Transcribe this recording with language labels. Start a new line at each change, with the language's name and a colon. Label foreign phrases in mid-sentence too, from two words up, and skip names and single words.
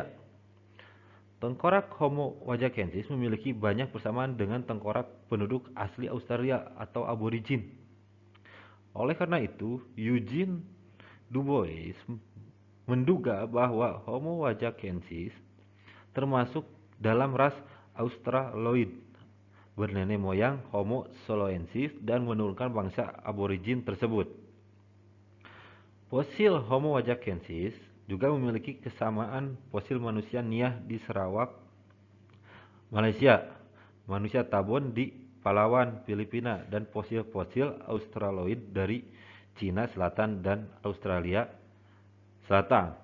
Indonesian: Tengkorak Homo wajakensis memiliki banyak persamaan dengan tengkorak penduduk asli Australia atau aborigin. Oleh karena itu, Eugene Du Bois menduga bahwa Homo wajakensis termasuk dalam ras Australoid, bernenek moyang Homo soloensis, dan menurunkan bangsa aborigin tersebut. Fosil Homo wajakensis juga memiliki kesamaan fosil manusia Niah di Sarawak, Malaysia, manusia Tabon di Palawan, Filipina, dan fosil-fosil Australoid dari Cina Selatan dan Australia Selatan.